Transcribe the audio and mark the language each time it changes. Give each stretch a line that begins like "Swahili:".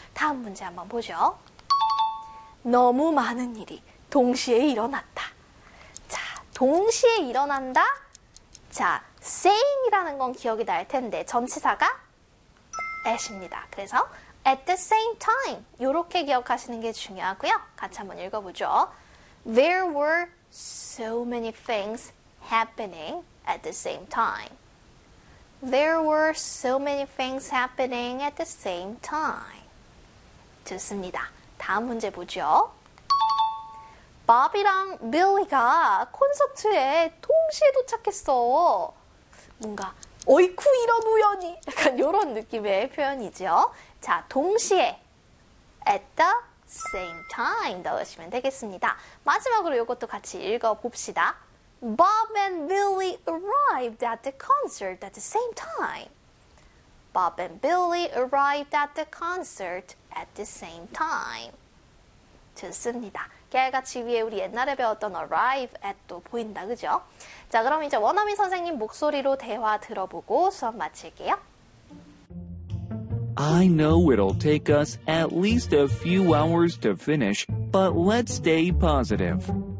Korean: 다음 문제 한번 보죠. 너무 많은 일이 동시에 일어났다. 자, 동시에 일어난다? 자, saying이라는 건 기억이 날 텐데, 전치사가 at입니다. 그래서
English: at the same time.
Korean: 요렇게 기억하시는 게 중요하고요. 같이 한번 읽어보죠.
English: There were so many things happening at the same time. There were so many things happening at the same time.
Korean: 좋습니다. 다음 문제 보죠. 바비랑 빌리가 콘서트에 동시에 도착했어. 뭔가 어이쿠 이런 우연이 약간 이런 느낌의 표현이죠. 자, 동시에
English: at the same time
Korean: 넣으시면 되겠습니다. 마지막으로 이것도 같이 읽어 봅시다.
English: Bob and Billy arrived at the concert at the same time. Bob and Billy arrived at the concert at the same time.
Korean: 좋습니다. 깨알같이 위에 우리 옛날에 배웠던 arrive at도 보인다, 그죠? 자, 그럼 이제 원어민 선생님 목소리로 대화 들어보고 수업 마칠게요.
English: I know it'll take us at least a few hours to finish, but let's stay positive.